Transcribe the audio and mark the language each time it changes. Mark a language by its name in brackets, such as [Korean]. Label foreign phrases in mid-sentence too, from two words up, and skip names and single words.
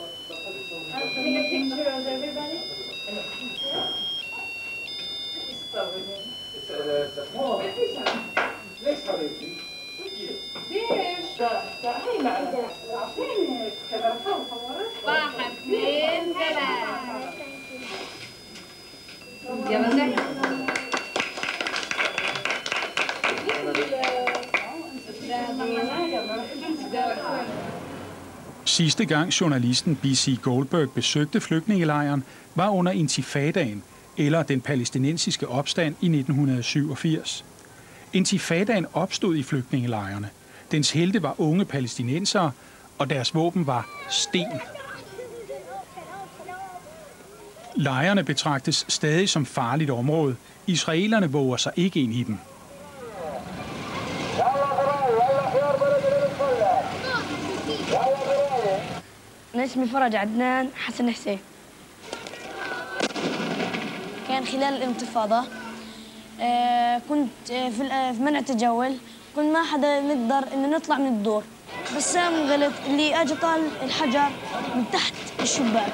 [Arabic] ليش حبيبتي؟ ليش؟ هي معنا عارفين كاميرا صورت 1 2 3 يلا نحن [Danish] Sidste gang journalisten B.C. Goldberg besøgte flygtningelejren var under intifadaen, eller den palæstinensiske opstand i 1987. Intifadaen opstod i flygtningelejrene. Dens helte var unge palæstinensere, og deres våben var sten. Lejrene betragtes stadig som farligt område. Israelerne våger sig ikke ind i dem. [Arabic] أنا اسمي فرج عدنان حسن حسين. كان خلال الانتفاضة كنت في منع تجول، كنت ما حدا نقدر إنه نطلع من الدور، بس قلت اللي أجي طال الحجر من تحت الشباك.